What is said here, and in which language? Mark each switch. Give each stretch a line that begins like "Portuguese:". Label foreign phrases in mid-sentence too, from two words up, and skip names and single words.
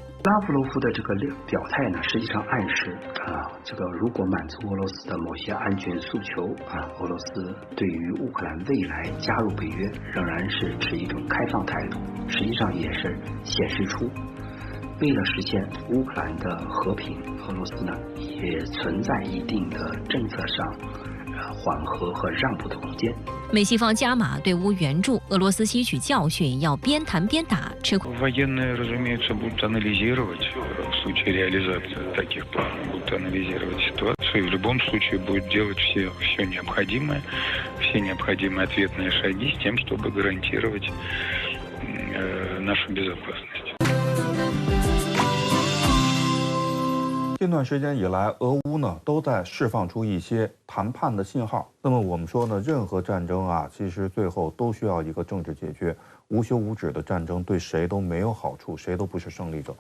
Chinese: 拉夫罗夫的这个表态呢，实际上暗示这个如果满足俄罗斯的某些安全诉求俄罗斯对于乌克兰未来加入北约仍然是持一种开放态度，实际上也是显示出为了实现乌克兰的和平，俄罗斯呢也存在一定的政策上缓和和让步的空间。美西方加码对乌援助，俄罗斯吸取教训，要边谈边打，吃苦。
Russian: Военные, разумеется, будут анализировать в случае реализации таких планов, будут анализировать ситуацию и в любом случае будут делать все необходимое, все необходимые ответные шаги с тем, чтобы гарантировать нашу безопасность.
Chinese: 近段时间以来，俄乌呢都在释放出一些谈判的信号。那么我们说呢，任何战争其实最后都需要一个政治解决。无休无止的战争对谁都没有好处，谁都不是胜利者。